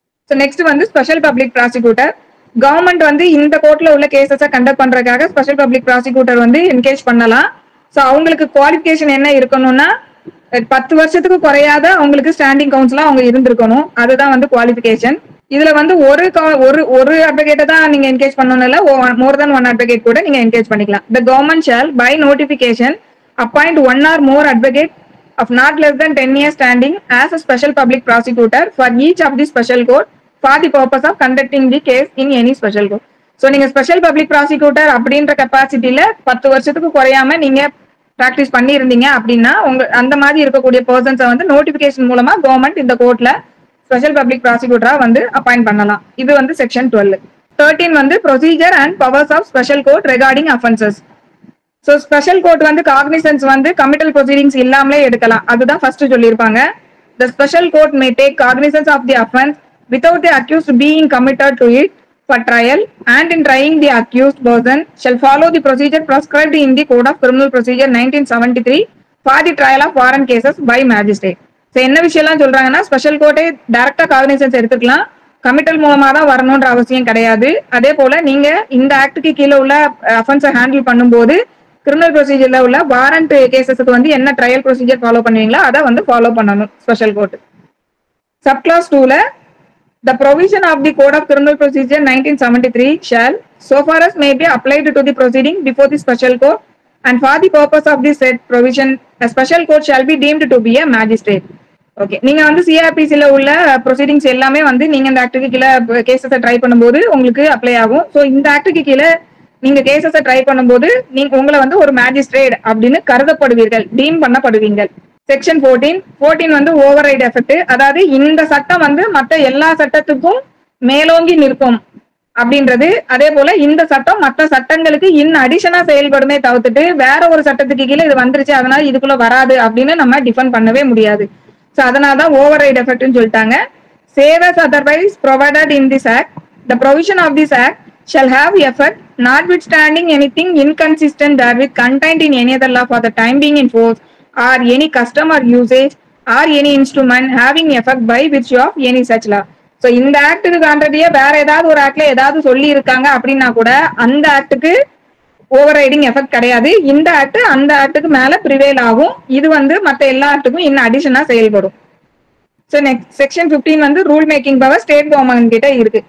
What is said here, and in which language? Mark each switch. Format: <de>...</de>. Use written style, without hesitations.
<ta>So next வந்து special public prosecutor. Government வந்து இந்த கோர்ட்ல உள்ள கேசஸை கண்டக்ட் பண்றதுக்காக ஸ்பெஷல் பப்ளிக் ப்ராசிக்யூட்டர் வந்து என்கேஜ் பண்ணலாம். ஸோ அவங்களுக்கு குவாலிஃபிகேஷன் என்ன இருக்கணும்னா 10 வருஷத்துக்கு குறையாத அவங்களுக்கு ஸ்டாண்டிங் கவுன்சிலா அவங்க இருந்திருக்கணும். அதுதான் வந்து குவாலிஃபிகேஷன். இதுல வந்து ஒரு அட்வொகேட்டை தான் நீங்க என்கேஜ் பண்ணணும், இல்ல மோர் தென் 1 அட்வொகேட் கூட நீங்க என்கேஜ் பண்ணிக்கலாம்.</ta> <en>The government shall by notification appoint 1 or more advocate of not less than 10 years standing as a special public prosecutor for each of the special court for the purpose of conducting the case in any special court.</en> <ta>So நீங்க special public prosecutor அப்படின்ற கெப்பாசிட்டியில 10 வருஷத்துக்கு குறையாம நீங்க practice பண்ணி இருந்தீங்க அப்படின்னா அந்த மாதிரி இருக்கக்கூடிய பர்சன்ஸை வந்து நோட்டிபிகேஷன் மூலமா கவர்மெண்ட் இந்த கோர்ட்ல ஸ்பெஷல் பப்ளிக் ப்ராசிக்யூட்டரா வந்து அப்பாயிண்ட் பண்ணலாம். இது வந்து செக்ஷன் 12. 13 வந்து procedure and powers of special court recording offences. So special court வந்து காக்னிசன்ஸ் வந்து கமிட்டல் ப்ரொசீடிங்ஸ் இல்லாமலே எடுக்கலாம். அதுதான் ஃபர்ஸ்ட் சொல்லியிருப்பாங்க.</ta> <en>The special court may take cognizance of the offense without the accused being committed to it for trial, and in trying the accused person shall follow the procedure prescribed in the Code of Criminal Procedure 1973 for the trial of foreign cases by magistrate.</en> <ta>So என்ன விஷயம்லாம் சொல்றாங்கன்னா, special கோர்ட்டே டைரக்டா cognisance எடுத்துக்கலாம், committal மூலமா தான் வரணும்ன்ற அவசியம் கிடையாது. அதே போல நீங்க இந்த ஆக்டுக்கு கீழே உள்ள அஃபென்ஸை ஹேண்டில் பண்ணும்போது கிரிமினல் ப்ரொசீஜர்ல உள்ள வாரண்ட் கேசஸுக்கு வந்து என்ன ட்ரையல் ப்ரொசீஜர் ஃபாலோ பண்ணுவீங்களோ அதை வந்து ஃபாலோ பண்ணணும் special court. Subclass 2ல</ta> <en>The provision of the Code of Criminal Procedure 1973 shall, so far as may be applied to the proceeding before the special court, and for the purpose of this said provision, a special court shall be deemed to be a magistrate.</en> <ta>Okay, நீங்க வந்து சிஆர்பிசில உள்ள proceedings எல்லாமே வந்து நீங்க இந்த ஆக்டுக்கு கீழே கேசஸை try பண்ணும்போது உங்களுக்கு அப்ளை ஆகும். ஸோ இந்த ஆக்டுக்கு கீழே நீங்க கேசஸை ட்ரை பண்ணும்போது நீங்க உங்களை வந்து ஒரு மேஜிஸ்ட்ரேட் அப்படின்னு கருதப்படுவீர்கள், டீம் பண்ணப்படுவீங்க. செக்ஷன் 14 வந்து ஓவர் ரைட் எஃபெக்ட். அதாவது இந்த சட்டம் வந்து மற்ற எல்லா சட்டத்துக்கும் மேலோங்கி நிற்கும் அப்படின்றது. அதே போல இந்த சட்டம் மற்ற சட்டங்களுக்கு இன் அடிஷனா செயல்படுமே தவிர்த்துட்டு வேற ஒரு சட்டத்துக்கு கீழே இது வந்துருச்சு அதனால இதுக்குள்ள வராது அப்படின்னு நம்ம டிஃபெண்ட் பண்ணவே முடியாது. ஸோ அதனாலதான் ஓவர் ரைட் எஃபெக்ட்னு சொல்லிட்டாங்க.</ta> <en>Save as otherwise provided in this act, the provision of this act shall have effect notwithstanding anything inconsistent therewith contained in any other law for the time being in force, or any custom or usage, or any instrument having effect by virtue of any such law.</en> <ta>So இந்த ஆக்டுக்கு காண்றதையே வேற ஏதாவது ஒரு ஆக்ட்ல ஏதாவது சொல்லி இருக்காங்க அப்படின்னா கூட அந்த ஆக்டுக்கு ஓவர் ரைடிங் எஃபெக்ட் கிடையாது. இந்த ஆக்ட் அந்த ஆக்டுக்கு மேல ப்ரிவேல் ஆகும். இது வந்து மற்ற எல்லா ஆக்டுக்கும் இன்னும் அடிஷனா செயல்படும். ஸோ நெக்ஸ்ட் செக்ஷன் 15 வந்து rule making power state government கிட்ட இருக்கு.</ta>